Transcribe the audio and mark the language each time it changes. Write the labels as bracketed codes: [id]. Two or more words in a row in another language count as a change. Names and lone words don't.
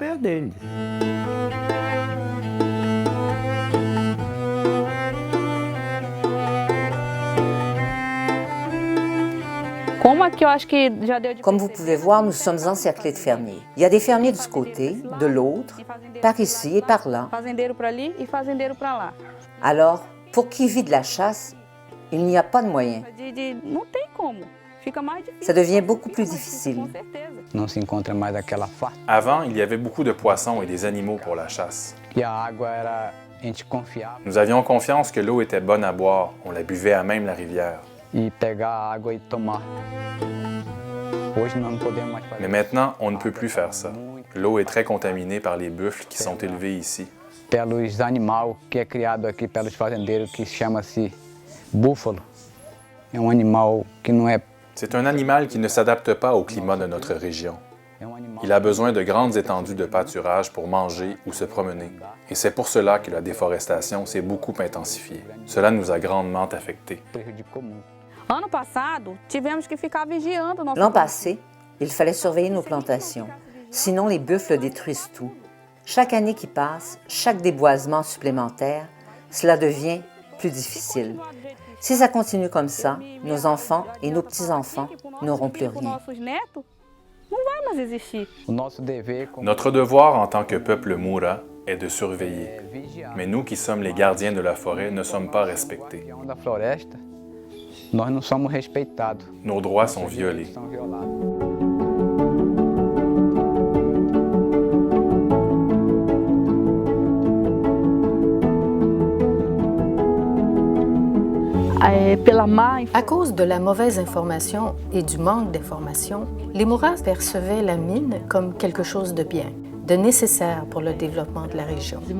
[fr] Comme vous pouvez voir, nous sommes encerclés de fermiers. Il y a des fermiers de ce côté, de l'autre, par ici et par là. Alors, pour qui vit de la chasse, il n'y a pas de moyen. Ça devient beaucoup plus difficile. [pt] Não se encontra mais aquela farta. [fr] Avant, il y avait beaucoup de poissons et des animaux pour la chasse. [pt] E a água era, a gente confiava [fr] Nous avions confiance que l'eau était bonne à boire. On la buvait à même la rivière. [pt] e pegar a água e tomar. Hoje nós não podemos mais fazer. [fr] Mais maintenant, on ne peut plus faire ça. L'eau est très contaminée par les buffles qui sont élevés ici. [pt] Pelos animais que é criado aqui pelos fazendeiros que chama-se búfalo. É animal que não é. [fr] C'est un animal qui ne s'adapte pas au climat de notre région. Il a besoin de grandes étendues de pâturage pour manger ou se promener. Et c'est pour cela que la déforestation s'est beaucoup intensifiée. Cela nous a grandement affectés. [pt] Prejudicou muito. [fr] L'an passé, il fallait surveiller nos plantations. Sinon, les buffles détruisent tout. Chaque année qui passe, chaque déboisement supplémentaire, cela devient plus difficile. Si ça continue comme ça, nos enfants et nos petits-enfants n'auront plus rien. [pt] O nosso dever como [fr] Notre devoir en tant que peuple Moura est de surveiller. Mais nous qui sommes les gardiens de la forêt ne sommes pas respectés. [pt] guardião da floresta, nós não somos respeitados. [fr] Nos droits sont violés. [pt] São violados. [fr] À cause de la mauvaise information et du manque d'information, les Mouras percevaient la mine comme quelque chose de bien, de nécessaire pour le développement de la région.